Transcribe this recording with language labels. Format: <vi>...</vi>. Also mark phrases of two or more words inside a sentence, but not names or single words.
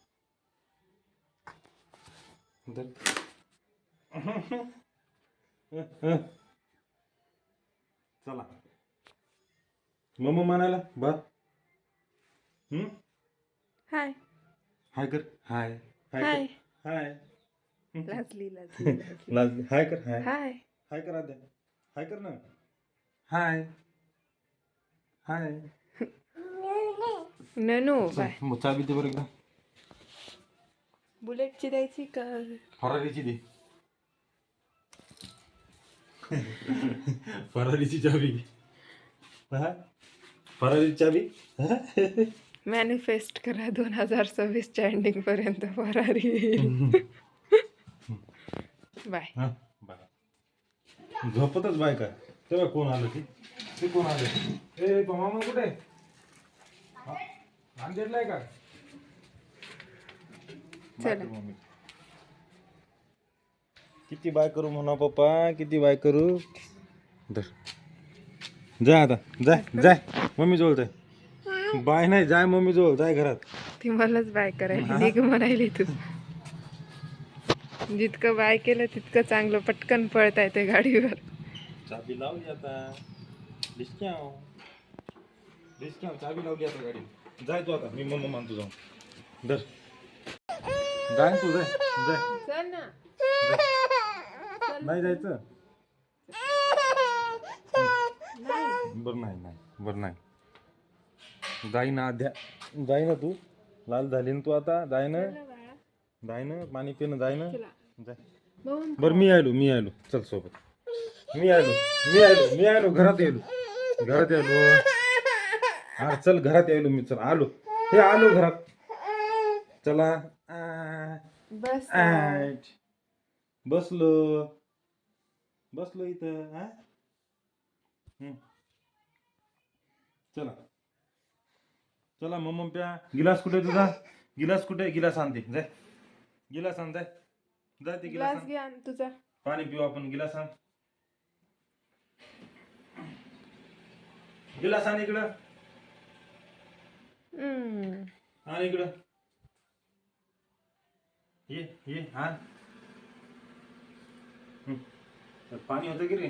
<mr>चला मम्मा म्हणायला भात. हाय हाय कर. हाय हाय. हाय. लाजली लाजली लाजली. लाजली. हाय कर. हाय हाय. हाय कर आद्या. हाय कर ना. हाय हाय. ननू बाय. मग चाबी दे बरं एकदा. बुलेटची द्यायची का? फरारीची दे. फरारीची चाबी. फरारीची चाबी. मॅनिफेस्ट करा 2026च्या एंडिंग पर्यंत फरारी. बाय. बाय. झोपतच बाय का? तेव्हा कोण आलं ते कोण आलं? ए तो मामा कुठे? आणलेलाय का? चला. किती बाय करू म्हणा पप्पा, किती बाय करू. धर. जा आता. जाय जाय मम्मी जवळ जाय. बाय नाही, जाय मम्मी जवळ. जाय घरात. ती मलाच बाय करायला निघ म्हणायली तू. जितकं बाय केलं तितकं चांगलं. पटकन पळता येते गाडीवर. चाबी लावली आता. डिस्काव चाबी लावली आता गाडी. जाय तू आता. मी मम्मा मानतो जाऊन. धर. जाय तू. जाय जाय. चल ना. नाही जायचं. बर नाही बर नाही. जाई ना आद्या. जाई ना तू. लाल झाली ना तू आता. जाय ना. जाय ना. पाणी पिणं. जाय ना. जाय. बर मी आलो. चल सोबत. मी आलो घरात यायलो. हा चल घरात यायलो मी. चल आलो. हे आलो घरात. चला. बस. बसलो इथं. हा चला मम्मा प्या. गिलास कुठे तुझा? गिलास कुठे? गिलास आणते. जाय. गिलास आण. जाय जाय. ते गिलास ग्लास घ्या तुझा. पाणी पिऊ आपण. गिलास आण. गिलास आण इकडं. आण इकडं. ये आण. पाणी होतं की रे?</mr>